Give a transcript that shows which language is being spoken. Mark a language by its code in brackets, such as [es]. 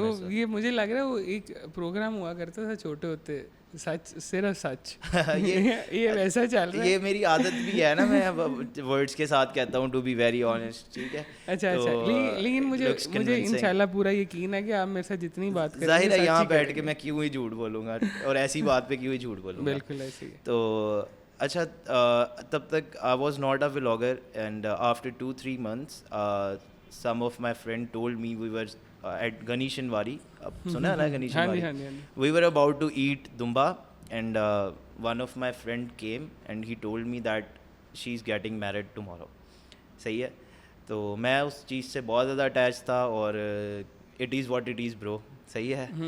[ur] یہ مجھے لگ رہا ہے وہ ایک پروگرام ہوا کرتا تھا چھوٹے ہوتے, سچ صرف سچ. یہ ویسا چل رہا ہے. یہ میری عادت بھی ہے نا, میں ورڈس کے ساتھ کہتا ہوں [en] to be very honest, [ur] ٹھیک ہے. اچھا لیکن مجھے انشاءاللہ پورا یقین ہے کہ آپ میرے ساتھ جتنی بات کریں ظاہر ہے یہاں بیٹھ کے میں کیوں ہی جھوٹ بولوں گا اور ایسی بات پہ کیوں ہی جھوٹ بولوں گا. بالکل ایسے ہی. تو اچھا تب تک [en] I was not a vlogger and after 2-3 months some of my friend told me we were at Ganeshan Wari. [ur] سنا ہے نا Ganeshan Wari? [en] We were about to eat dumba and one of my friend came and he told me that she's getting married tomorrow. [ur] صحیح ہے. تو میں اس چیز سے بہت زیادہ اٹیچ تھا اور [en] it is what it is bro, [ur] صحیح ہے.